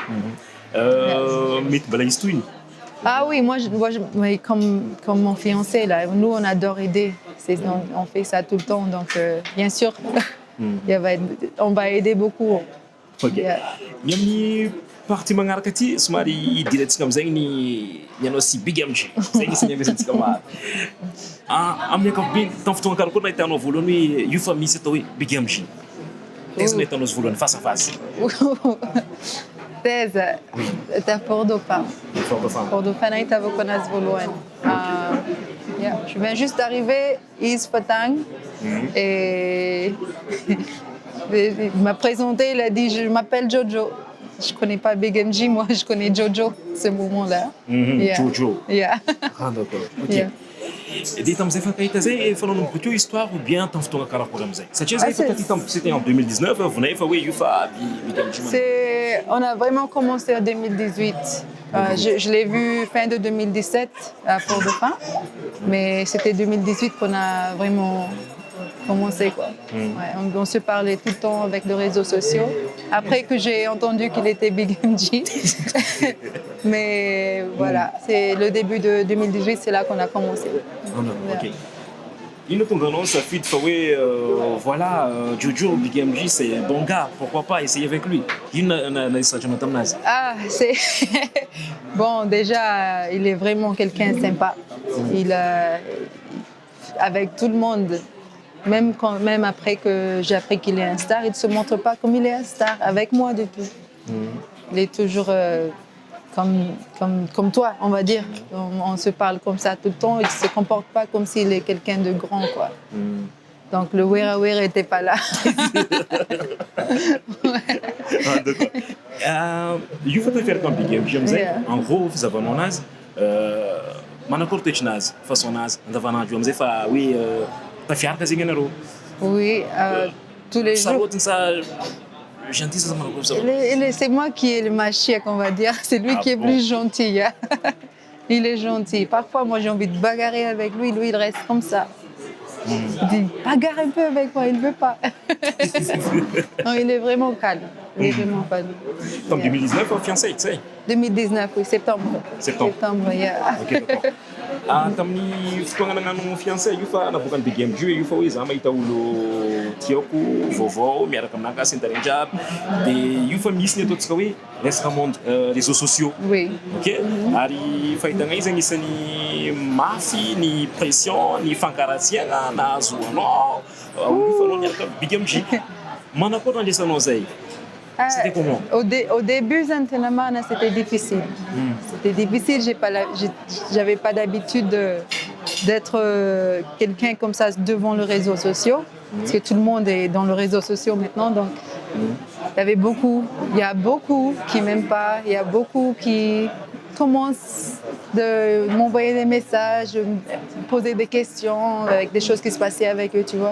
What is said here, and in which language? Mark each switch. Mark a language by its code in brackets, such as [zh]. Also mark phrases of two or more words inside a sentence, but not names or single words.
[fr] Ah oui, moi comme mon fiancé, là, nous, on adore aider. On fait ça tout le temps, donc bien sûr, on va aider beaucoup. Ok. [mg] Parti magnaraka aty somary idirantsika am'zay ny anao sy Big MG. Zay ny isany ampiasantsika maro. Amin'ny ankapobeny, tamin'ny fotoagna karakory nahitanao voalohany hoe io fa misy atao hoe Big MG. Taiza nahitanao izy voalohany face à face? Taiza, ta Fort-Dauphin. Fort-Dauphin nahitavako anazy voalohany. [fr] Je viens juste d'arriver, Is Fatang, et il m'a présenté, il a dit je m'appelle Jojo. Je ne connais pas Big MG, moi je connais Jojo, ce moment-là. Jojo. Yeah. Ah d'accord, [mg] ok. dia tam'izay fakahita zay efa nanao bakeo histoire ou bien tamin'ny fotoana karakory am'izay satria zay [fr] c'était en 2019 [mg] vonay fa hoe io fa [fr] On a vraiment commencé en 2018. Je l'ai vu fin de 2017 à Fort-Dauphin, mais c'était 2018 qu'on a vraiment commencé, quoi. Ouais, on se parlait tout le temps avec les réseaux sociaux. Après que j'ai entendu qu'il était Big MG. Mais voilà, c'est le début de 2018, c'est là qu'on a commencé. Ok. [mg] Ino tonga anao safidy fa hoe [fr] voilà Jojo Big MG c'est un bon gars, pourquoi pas essayer avec lui. [mg] Ino nahisatranao taminazy? [fr] Ah, c'est bon, déjà il est vraiment quelqu'un sympa. Avec tout le monde, même après que j'ai appris qu'il est un star, il ne se montre pas comme il est un star avec moi du tout. Il est toujours comme toi, on va dire. On se parle comme ça tout le temps. Il ne se comporte pas comme s'il est quelqu'un de grand, quoi. Donc le wera n'était pas là. [mg] Io fa tafieraka amin'ny Big MG am'izay [fr] en gros [mg] fizavanao anazy manakory toetrinazy façon-nazy andavanandro io am'izay fa hoe tafiaraka zegny ianareo. [fr] Oui, tous les jours. Gentil, ça m'a c'est moi qui ai le machiac, on va dire. C'est lui qui est plus gentil. Hein. Il est gentil. Parfois, moi, j'ai envie de bagarrer avec lui. Lui, il reste comme ça. Il dit, bagarre un peu avec moi. Il ne veut pas. Non, il est vraiment calme. Il est vraiment calme. En 2019, fiancé, tu sais 2019, oui, septembre. Septembre, yeah. Ok, d'accord. [mg] Tamin'ny fotoagna nagnano fiancé io fa nabokany Big MG io fa hoe za mahita olo tiako vaovao miaraka aminahy gasy antariny jiaby dia io fa misy ny ataontsika hoe resaka [fr] monde réseaux sociaux. Oui. Ok. [mg] Ary fahitana izy agnisan'ny mafy ny pression ny fankaratsiana nahazo anao io fa anao miaraka Big MG manakory nandraisanao zay? [fr] C'était comment? Au début, Zantenamana, c'était difficile. C'était difficile, j'avais pas d'habitude d'être quelqu'un comme ça devant les réseaux sociaux, parce que tout le monde est dans les réseaux sociaux maintenant, donc il y a beaucoup qui m'aiment pas, il y a beaucoup qui commencent de m'envoyer des messages, me poser des questions avec des choses qui se passaient avec eux, tu vois.